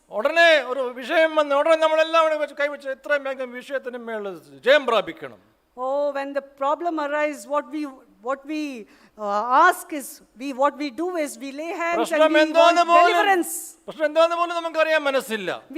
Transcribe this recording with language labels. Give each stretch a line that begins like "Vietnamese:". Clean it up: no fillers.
Malayalam: ഉടനെ ഒരു വിഷയം വന്നു, ഉടനെ നമ്മളെല്ലാം കൈവച്ച് എത്രയും വേഗം വിഷയത്തിന് മേളിൽ ജയം പ്രാപിക്കണം.
English: Oh, when the problem arises, what we ask is, what we do is we lay hands and we want deliverance.
Malayalam: പ്രശ്നം എന്താണെന്ന് പോലും നമുക്കറിയാൻ മനസ്സില്ല.